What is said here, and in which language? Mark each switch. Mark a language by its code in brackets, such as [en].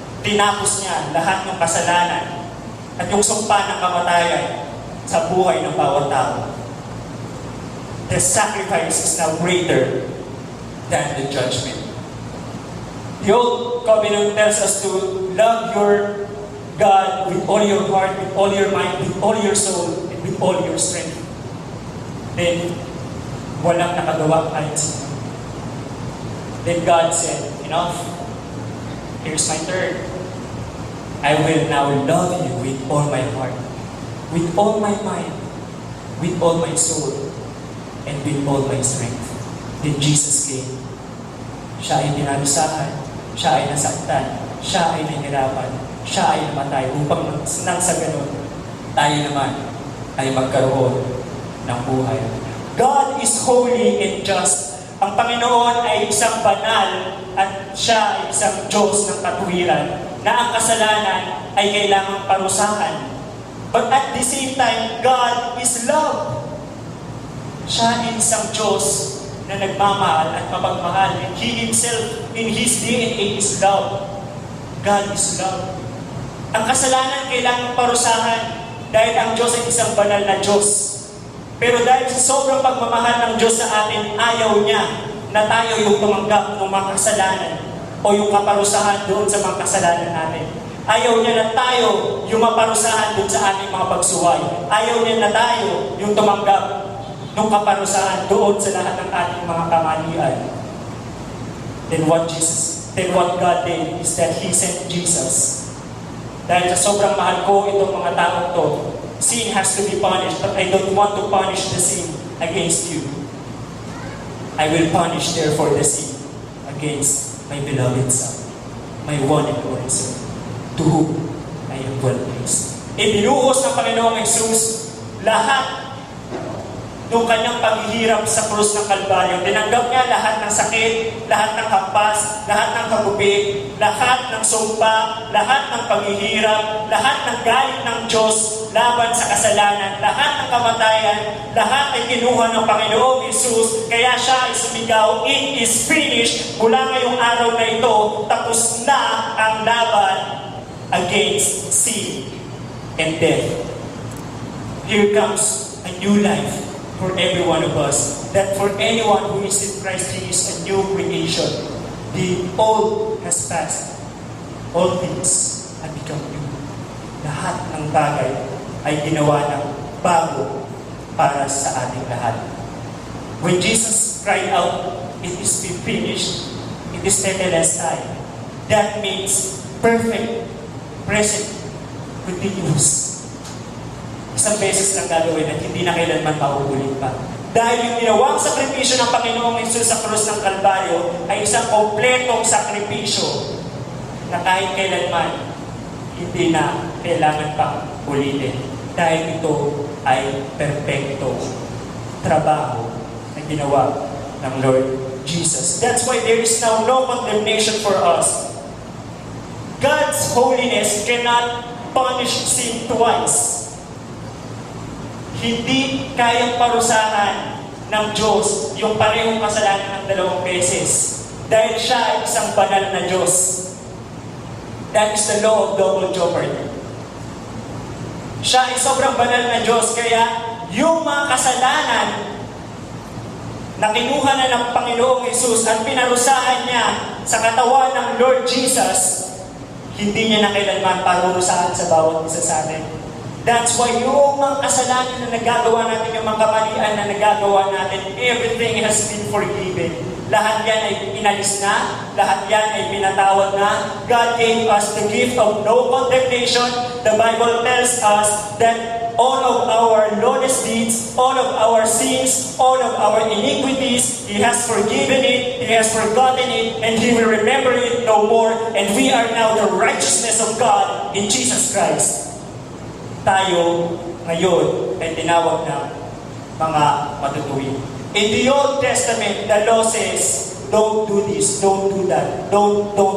[tl] tinapos niya lahat ng kasalanan at yung sumpa ng kamatayan sa buhay ng bawat tao. [en] The sacrifice is now greater than the judgment. The Old Covenant tells us to love your God with all your heart, with all your mind, with all your soul, and with all your strength. Then, [tl] walang nakagawa kahit sino. [en] Then God said, enough. Here's my turn. I will now love you with all my heart, with all my mind, with all my soul, and with all my strength. Then Jesus came. [tl] Siya ay dinalusahan, siya ay nasaktan, siya ay nahirapan, siya ay namatay upang nang sa ganun, tayo naman ay magkaroon ng buhay. [en] God is holy and just. [tl] Ang Panginoon ay isang banal at siya ay isang Diyos ng katuwiran na ang kasalanan ay kailangang parusahan. [en] But at the same time, God is love. [tl] Siya ay isang Diyos na nagmamahal at mapagmahal. [en] And He Himself, in His DNA, is love. God is love. [tl] Ang kasalanan kailangang parusahan dahil ang Diyos ay isang banal na Diyos. Pero dahil sa sobrang pagmamahal ng Diyos sa atin, ayaw niya na tayo yung tumanggap ng mga kasalanan o yung kaparusahan doon sa mga kasalanan natin. Ayaw niya na tayo yung maparusahan doon sa ating mga pagsuway. Ayaw niya na tayo yung tumanggap ng kaparusahan doon sa lahat ng ating mga kamalian. [en] Then what God did is that He sent Jesus. [tl] Dahil sa sobrang mahal ko itong mga taong to, [en] sin has to be punished, but I don't want to punish the sin against you. I will punish therefore the sin against my beloved Son, my one and only Son, to whom I am well pleased. [tl] Ibinuhos ng Panginoong Jesus lahat nung kanyang paghihirap sa krus ng Kalbaryo. Tinanggap niya lahat ng sakit, lahat ng hampas, lahat ng kagupit, lahat ng sumpa, lahat ng paghihirap, lahat ng galit ng Diyos laban sa kasalanan, lahat ng kamatayan, lahat ay kinuha ng Panginoong Jesus. Kaya siya ay sumigaw, [en] "It is finished." [tl] Mula ngayong araw na ito, tapos na ang laban [en] against sin and death. Here comes a new life for every one of us, that for anyone who is in Christ, He is a new creation. The old has passed. All things have become new. [tl] Lahat ng bagay ay ginawa ng bago para sa ating lahat. [en] When Jesus cried out, "It is finished," it is tetelestai. That means perfect, present, continuous. [tl] Isang beses lang gagawin at hindi na kailanman mauulit pa. Dahil yung ginawang sakripisyo ng Panginoong Hesus sa krus ng Kalbaryo ay isang kompletong sakripisyo na kahit kailanman hindi na kailangan pang ulitin. Dahil ito ay perpektong trabaho na ginawa ng Lord Jesus. [en] That's why there is now no condemnation for us. God's holiness cannot punish sin twice. [tl] Hindi kayang parusahan ng Diyos yung parehong kasalanan ng dalawang beses. Dahil siya ay isang banal na Diyos. [en] That is the law of double jeopardy. [tl] Siya ay sobrang banal na Diyos, kaya yung mga kasalanan na kinuha na ng Panginoong Hesus at pinarusahan niya sa katawan ng Lord Jesus, hindi niya na kailanman parurusahan sa bawat isa sa atin. [en] That's why [tl] yung mga kasalanan na nagagawa natin, yung mga kamalian na nagagawa natin, [en] everything has been forgiven. [tl] Lahat yan ay inalis na, lahat yan ay pinatawad na. [en] God gave us the gift of no condemnation. The Bible tells us that all of our lawless deeds, all of our sins, all of our iniquities, He has forgiven it, He has forgotten it, and He will remember it no more. And we are now the righteousness of God in Jesus Christ. [tl] Tayo ngayon ay tinawag na mga matutuwid. [en] In the Old Testament, the law says, don't do this, don't do that, don't.